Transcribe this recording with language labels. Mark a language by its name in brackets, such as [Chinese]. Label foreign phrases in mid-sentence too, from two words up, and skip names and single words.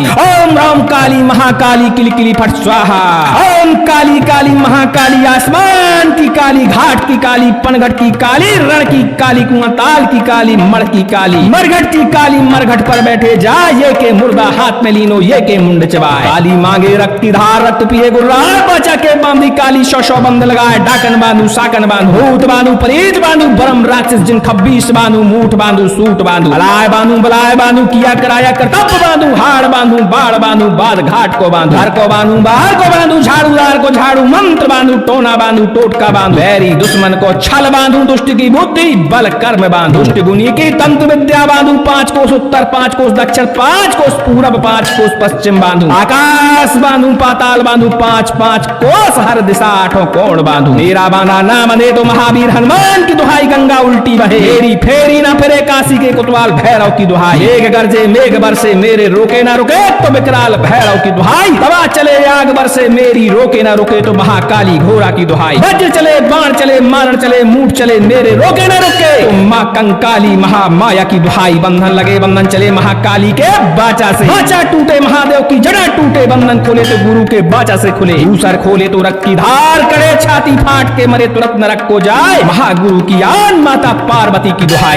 [Hindi] ओम राम काली महाकाली किलकिली फट स्वाहा, ओम काली काली महाकाली आसमान की काली, घाट की काली, पनघट की काली, रण की काली, कुआताल की काली, मण की काली, मरघट की काली, मरघट पर बैठे जाए, ये के मुर्दा हाथ में लीनो ये के मुंड चबाए, काली मांगे रक्त की धार रक्त पिए गुर्राए, बचा के बांधी काली सौ सौ बंध लगाए, डाकन बांधू साकन बांधू भूत बांधू पलीत बांधू, बरम राक्षस जिन खब्बीश बांधू, मूठ बांधू सूट बांधू, अलाय बांधू बलाय बांधू, किया कराया करतब बांधू, हाड़ बांधू बाढ़ बांधू, बाद घाट को बांधू घर को बांधू बाहर को बांधू, झाड़ूदार को झाड़ू मंत्र बांधू, टोना बांधू टोटका बांधू, बैरी दुश्मन को छल बांधू, दुष्ट की बुद्धि बल कर्म बांधू, दुष्ट गुनी की तंत्र विद्या बांधू, 5 कोस उत्तर 5 कोस दक्षिण 5 कोस पूर्व 5 कोस पश्चिम बांधू, आकाश बांधू पाताल बांधू, 5 कोस हर दिशा 8 कोण बांधू, मेरा बांधा ना बंधे तो महावीर हनुमान की दुहाई, गंगा उल्टी बहे मेरी फेरी ना फिरे काशी के कोतवाल भैरव की दुहाई, मेघ गरजे मेघ बरसे मेरे रोके ना रुके तो विकराल भैरव की दुहाई, तवा चले आग बरसे मेरी रोके ना रुके तो महाकाली घोड़ा की दुहाई, वज्र चले बाण चले मारण चले मूठ चले मेरे रोके ना रुके तो माँ कंकाली महामाया की दुहाई, बंधन लगे बंधन चले महाकाली के बाचा से, बाचा टूटे महादेव की जड़ा टूटे, बंधन खोले तो गुरु के बाचा से खुले, दूसर खोले तो रक्त की धार करे, छाती फाट के मरे तुरंत नरक को जाए, महागुरु की आन माता पार्वती की दुहाई।